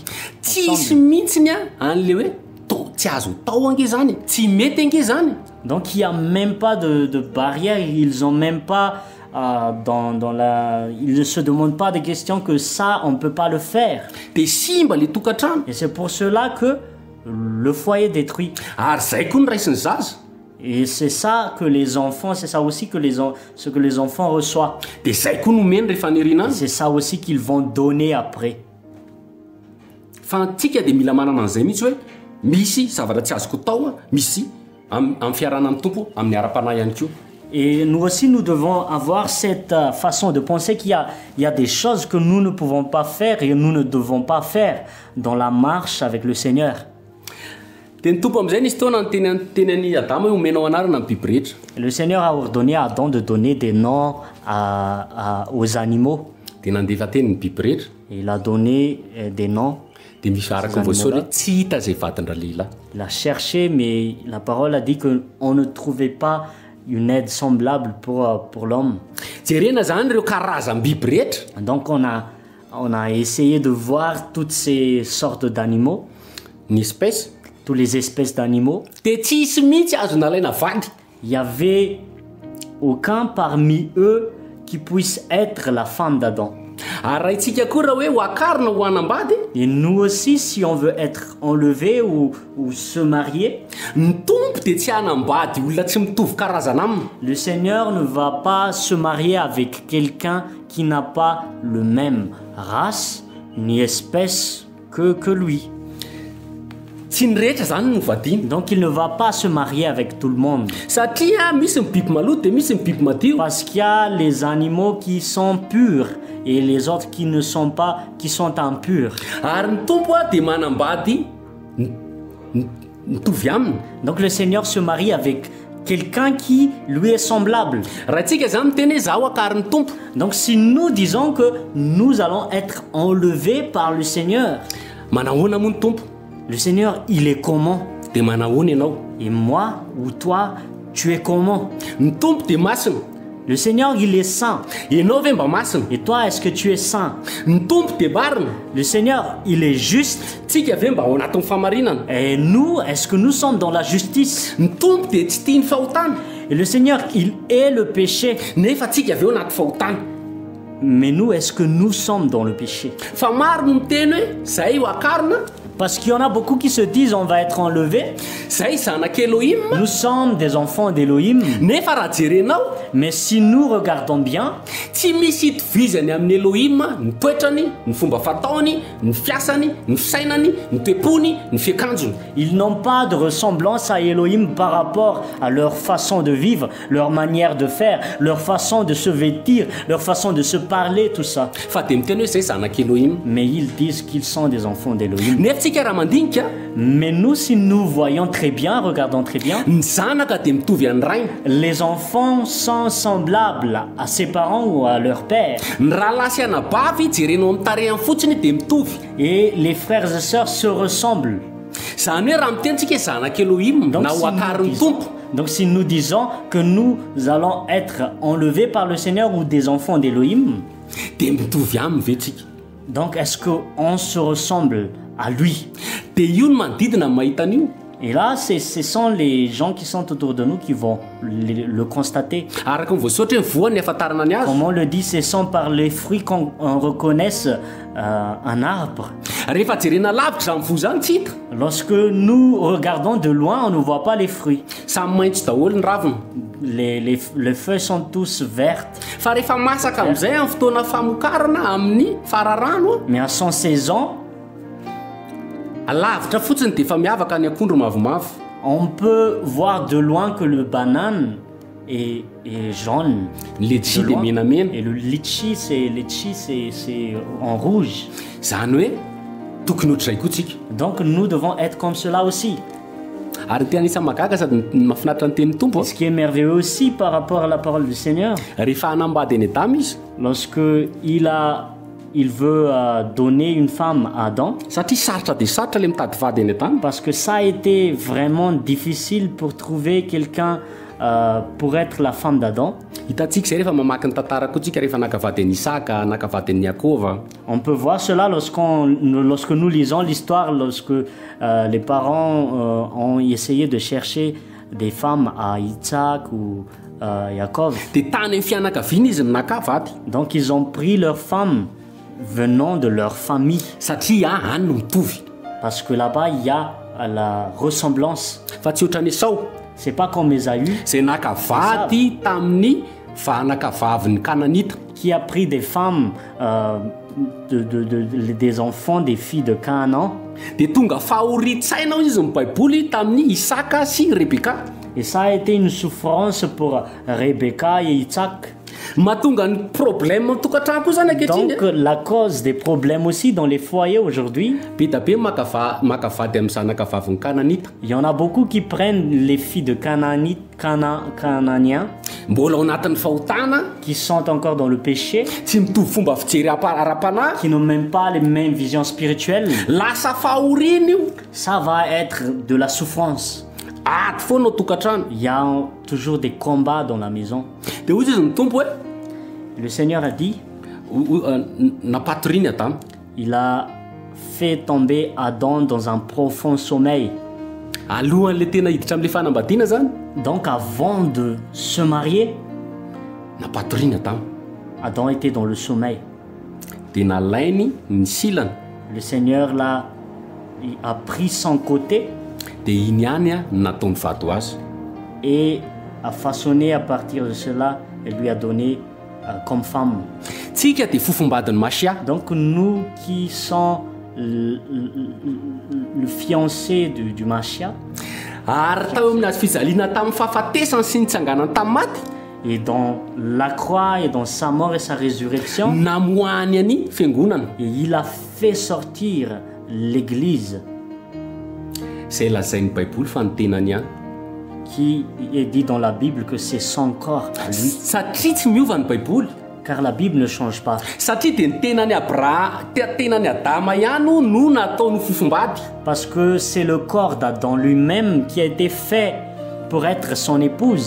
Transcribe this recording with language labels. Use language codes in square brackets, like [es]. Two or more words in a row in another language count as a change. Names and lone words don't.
[mg] tsisy mihitsiny a an'le hoe tsy azo tao ange zany tsy mety ange zany [fr] Donc il n'y a même pas de barrière, ils ont même pas ils ne se demandent pas des questions que ça on ne peut pas le faire. [mg] dia simba le tokantrano [fr] Et c'est pour cela que le foyer est détruit. [mg] ary zay koa ny raisiny zaza [fr] Et c'est ça que les enfants, c'est ça aussi que ce que les enfants reçoivent. [mg] dia zay koa nomeny rehefa nirina [fr] Et [mg] azy [fr] c'est ça aussi qu'ils vont donner après. [mg] fa antsika dia mila manana an'izay mihitsy hoe misy zavatra tsy azoko tao a misy amin'ny fiarana amin'ny tompo amin'ny ara-panahy ihany koa. [fr] Et nous aussi, nous devons avoir cette façon de penser il y a des choses que nous ne pouvons pas faire et nous ne devons pas faire dans la marche avec le Seigneur. [mg] Dia ny tompo amin'izay nisy taona teny an'i Adama hoe omenao anarana amin'ny biby rehetra. [fr] Le Seigneur a ordonné à Adam de donner des noms aux animaux. [mg] Dia nandefa teny ny biby rehetra. [fr] Il a donné des noms. [mg] Dia misy araka ny voasoratra tsy hita izay vatandra lehilahy. [fr] Il a cherché, mais la parole a dit qu'on ne trouvait pas une aide semblable pour l'homme. [mg] Jerena zany ireo karazam-biby rehetra. [fr] Donc on a essayé de voir toutes ces sortes d'animaux, [mg] Ny espèce [fr] toutes les espèces d'animaux. [mg] dia tsy hisy mihitsy azo nalaina vady. [fr] Il y avait aucun parmi eux qui puisse être la femme d'Adam. [mg] Ary raha itsika koa raha hoe ho akarina ho hanambady, [fr] Et nous aussi, si on veut être enlevé ou se marier, [mg] ny tompo dia tsy hanambady olona tsy mitovy karazana aminy. [fr] le Seigneur ne va pas se marier avec quelqu'un qui n'a pas le même race ni espèce que lui. [mg] Tsy ny rehetra zany no vadiny. [fr] Donc il ne va pas se marier avec tout le monde. [mg] Satria misy ny biby maloto dia misy ny biby madio. [fr] Parce qu'il y a les animaux qui sont purs et les autres qui ne sont pas, qui sont impurs. [mg] Ary ny tompo a dia manambady mitovy aminy. [fr] Donc le Seigneur se marie avec quelqu'un qui lui est semblable. [mg] Raha tsika zany miteny hoe zaho akariny tompo, [fr] Donc si nous disons que nous allons être enlevés par le Seigneur, [mg] manahoana moa ny tompo? [fr] le Seigneur, il est comment? [mg] Dia manahoana ianao? [fr] Et moi ou toi, tu es comment? [mg] Ny tompo dia masina. [fr] Le Seigneur, il est saint. [mg] Ianao ve mba masina? [fr] Et toi, est-ce que tu es saint? [mg] Ny tompo dia marina. [fr] Le Seigneur, il est juste. [mg] Tsika ve mba ao anatin'ny famarinana? [fr] Et nous, est-ce que nous sommes dans la justice? [mg] Ny tompo dia tsy tia ny fahotana. [fr] Et le Seigneur, il est le péché. [mg] Nefa tsika ve ao anaty fahotana. [fr] Mais nous, est-ce que nous sommes dans le péché? [mg] Fa maro no miteny hoe zahay ho akarina, [fr] Parce qu'il y en a beaucoup qui se disent on va être enlevés. [mg] zahay zanaka Elohim. [fr] Nous sommes des enfants d'Élohim. [mg] Nefa raha jerenao, [fr] Mais si nous regardons bien, [mg] tsy misy hitovizany amin'ny Elohim ny toetrany, ny fomba fataony, ny fiasany, ny fisainany, ny toepony, ny fiakanjony. [fr] ils n'ont pas de ressemblance à Elohim par rapport à leur façon de vivre, leur manière de faire, leur façon de se vêtir, leur façon de se parler, tout ça. [mg] Fa dia miteny hoe zahay zanaka Elohim. [fr] Mais ils disent qu'ils sont des enfants d'Élohim. [mg] Nefa tsika raha mandinika, [fr] Mais nous, si nous voyons très bien, regardons très bien, [mg] ny zanaka dia mitovy amin'ny rainy. [fr] les enfants sont semblables à ses parents ou à leur père. [mg] Ny rahalahy sy anabavy jerenao amin'ny tarehany fotsiny dia mitovy. [fr] Et les frères et sœurs se ressemblent. [mg] Zany hoe raha mitentsika hoe zanaka Elohim [fr] Donc [mg] na ho akariny tompo, [fr] si nous disons que nous allons être enlevés par le Seigneur ou des enfants d'Élohim, [mg] dia mitovy aminy ve tsika? [fr] donc est-ce qu'on se ressemble à lui? [mg] Dia io no manodidina ny mahita an'io. [fr] Et là, ce sont les gens qui sont autour de nous qui vont le constater. [mg] Araka ny voasoratra hoe ny voany afantarana ny azy. [fr] Comme on le dit, ce sont par les fruits qu'on reconnaisse un arbre. [mg] Rehefa jerena lavitra zany fo zany tsy hita. [fr] Lorsque nous regardons de loin, on ne voit pas les fruits. [mg] Samy maitso daholo ny raviny. [fr] Les feuilles sont tous vertes. [mg] Fa rehefa masaka amin'izay amin'ny fotoana famokarana amin'ny fararano, [fr] Mais à son saison, [mg] lavitra fotsiny dia efa miavaka ny akondro mavomavo. [fr] on peut voir de loin que le banane est jaune. [mg] Ny letchi [fr] De [mg] dia [fr] loin. [mg] menamena. [fr] Et le litchi, c'est en rouge. [mg] Zany hoe tokony ohatr'izay koa tsika. [fr] Donc nous devons être comme cela aussi. [mg] Ary ty anisany magaga sady mahafinaritra ny tenin'ny tompo. [fr] Ce qui est merveilleux aussi par rapport à la parole du Seigneur, [mg] Rehefa hanambady any Adama izy, [fr] lorsque il veut donner une femme à Adam, [mg] satria sarotra dia sarotra le mitady vady any Adama. [fr] parce que ça a été vraiment difficile pour trouver quelqu'un pour être la femme d'Adam. [mg] Hitantsika izay rehefa mamaky ny tantara koa tsika rehefa nakavady an'i Isaka, nakavady an'i Jakova. [fr] On peut voir cela lorsque nous lisons l'histoire, lorsque les parents ont essayé de chercher des femmes à Isaac ou Jacob. [mg] Dia tany amin'ny fianakaviana izy no nakavady. [fr] Donc ils ont pris leurs femmes venant de leur famille, [mg] Satria any no mitovy. [fr] parce que là-bas il y a la ressemblance. [mg] Fa tsy ohatran'ny Esau [fr] C'est pas comme Ésaü [mg] izay nakavady tamin'ny vanakavavin'ny Kananita. [fr] qui a pris des femmes des enfants, des filles de Canaan. [mg] dia tonga fahoritsainao izy ny baiboly tamin'ny Isaka sy Rebeka. [fr] Et ça a été une souffrance pour Rebecca et Isaac. [mg] Mahatonga ny problème tokantrano koa zany ankehitriny. [fr] Donc la cause des problèmes aussi dans les foyers aujourd'hui. [mg] Be da be makavady amin'ny zanakavaviny Kananita. [fr] Il y en a beaucoup qui prennent les filles de Canaaniens [mg] Mbola ao anatin'ny fahotana, [fr] qui sont encore dans le péché, [mg] tsy mitovy fomba fijery ara-panahy. [fr] qui n'ont même pas les mêmes visions spirituelles. [mg] Lasa fahoriana io. [fr] Ça va être de la souffrance. [mg] Aty foana ao tokantrano. [fr] Il y a toujours des combats dans la maison. [mg] Dia hoy izy ny tompo hoe [fr] Le Seigneur a dit, [mg] napatoriny Adamo. [fr] il a fait tomber Adam dans un profond sommeil. [mg] Alohan'le tena hiditra amin'le fanambadiana zany, [fr] Donc avant de se marier, [mg] napatoriny Adamo. [fr] Adam était dans le sommeil. [mg] Dia nalainy ny silana. [fr] Le Seigneur a pris son côté [mg] Dia iny ihany a nataony vato azy. [fr] et a façonné à partir de cela et lui a donné comme femme. [mg] Tsika dia fofombadin'ny Masia. [fr] Donc nous qui sommes le fiancé du Machia, [mg] Ary tao amin'ny azy fijaliana tamin'ny fahafatesany sy ny tsanganany tamin'ny maty, [fr] et dans la croix et dans sa mort et sa résurrection, [mg] namoahany any fiangonana. [fr] et il a fait sortir l'Église [mg] Izay lazain'ny baiboly fa ny tenany ihany. [fr] qui est dit dans la Bible que c'est son corps à lui. [mg] Satria tsy miova ny baiboly. [fr] Car la Bible ne change pas. [mg] Satria dia ny tenany tenany Adama ihany no nataony fofombady. [fr] Parce que c'est le corps d'Adam lui-même qui a été fait pour être son épouse.